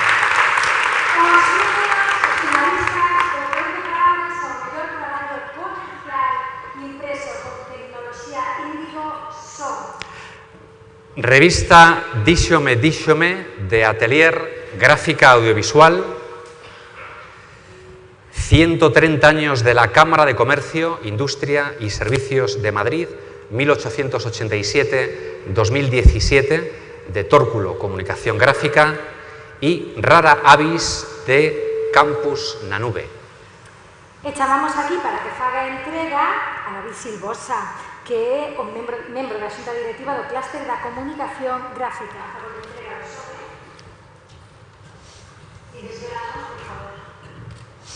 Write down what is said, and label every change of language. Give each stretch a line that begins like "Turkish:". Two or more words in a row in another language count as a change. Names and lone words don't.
Spanish: Revista Díxome de Atelier Gráfica Audiovisual, 130 años de la Cámara de Comercio, Industria y Servicios de Madrid, 1887-2017, de Tórculo Comunicación Gráfica, y Rara Avis de Campus na Nube.
Galician: E chamamos aquí para que faga entrega a David Silvosa, que é o membro da Xunta Directiva do Clúster da Comunicación Gráfica. E desvelamos, por favor.